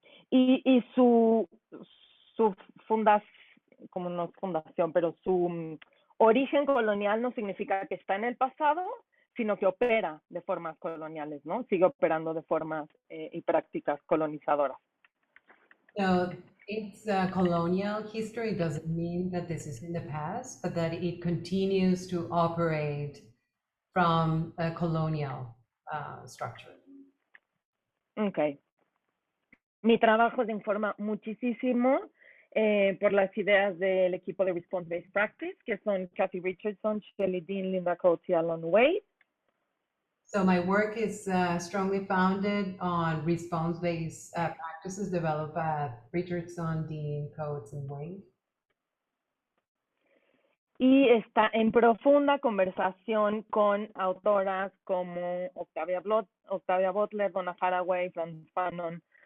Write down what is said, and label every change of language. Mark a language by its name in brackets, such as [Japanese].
[Spanish] Y su fundación, como no es fundación, pero su origen colonial no significa que está en el pasado, sino que opera de formas coloniales, ¿no? Sigue operando de formas y prácticas colonizadoras. [English] So it's a colonial history. It doesn't mean that this is in the past, but that it continues to operate from a colonial structure. Ok. [Spanish] Mi trabajo se informa muchísimo por las ideas del equipo de Response-Based Practice, que son Kathy Richardson, Shelley Dean, Linda Coates y Alan Wade. [English] So my work is strongly founded on response-based practices developed by Richardson, Dean, Coates, and Wade. [Spanish] Y está en profunda conversación con autoras como Octavia Butler, Donna Haraway, Frances Fanon,